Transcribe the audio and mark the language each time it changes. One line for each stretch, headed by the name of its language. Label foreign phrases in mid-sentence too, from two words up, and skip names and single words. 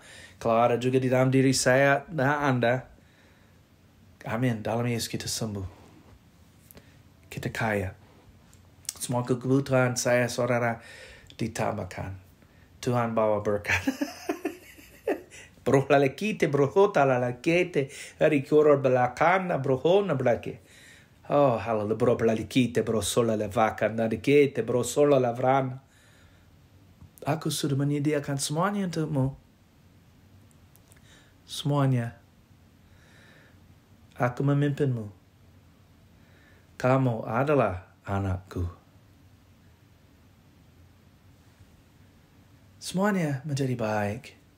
Indonesian: Kalau ada juga di dalam diri saya dan Anda. Amin. Dalam Yesus kita sembuh. Kita kaya. Semua kebutuhan saya, saudara, ditambahkan. Tuhan bawa berkat. Bro la lekite, brohota la lekete, ricordo belakana, brohona blake. Oh, hallelujah, bro la lekite, bro sola la vaca, na lekete, bro sola la vrana. Aku sudah menyediakan semuanya untukmu. Semuanya. Aku memimpinmu. Kamu adalah anakku. Semuanya menjadi baik.